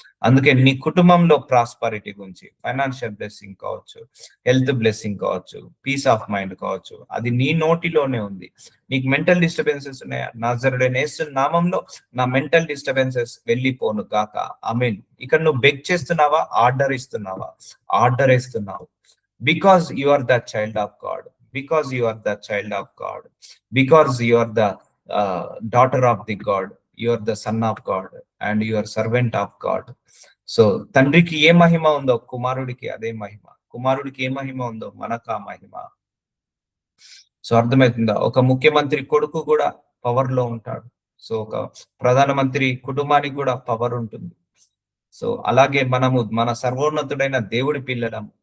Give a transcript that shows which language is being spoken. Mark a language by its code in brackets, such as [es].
[te] అందుకే నీ కుటుంబంలో ప్రాస్పరిటీ గురించి, ఫైనాన్షియల్ బ్లెస్సింగ్ కావచ్చు, హెల్త్ బ్లెస్సింగ్ కావచ్చు, పీస్ ఆఫ్ మైండ్ కావచ్చు, అది నీ నోటిలోనే ఉంది. నీకు మెంటల్ డిస్టర్బెన్సెస్ ఉన్నాయా? నజరుడైన యేసు నామంలో నా మెంటల్ డిస్టర్బెన్సెస్ వెళ్ళిపోను గాక. ఆమేన్. ఇక్కడ నువ్వు బెగ్ చేస్తున్నావా? ఆర్డర్ ఇస్తున్నావా? ఆర్డర్ ఇస్తున్నావు. [en] Because you are the child of God, because you are the child of God, because you are the daughter of the God, you are the son of God, and you are servant of God. [te] So తండ్రికి ఏ మహిమ ఉందో కుమారుడికి అదే మహిమ, కుమారుడికి ఏ మహిమ ఉందో మనకు ఆ మహిమ. So అర్థమవుతుందా? ఒక ముఖ్యమంత్రి కొడుకు కూడా పవర్ లో ఉంటాడు. సో ఒక ప్రధానమంత్రి కుటుంబానికి కూడా పవర్ ఉంటుంది. సో అలాగే మనము మన సర్వోన్నతుడైన దేవుడి పిల్లలం.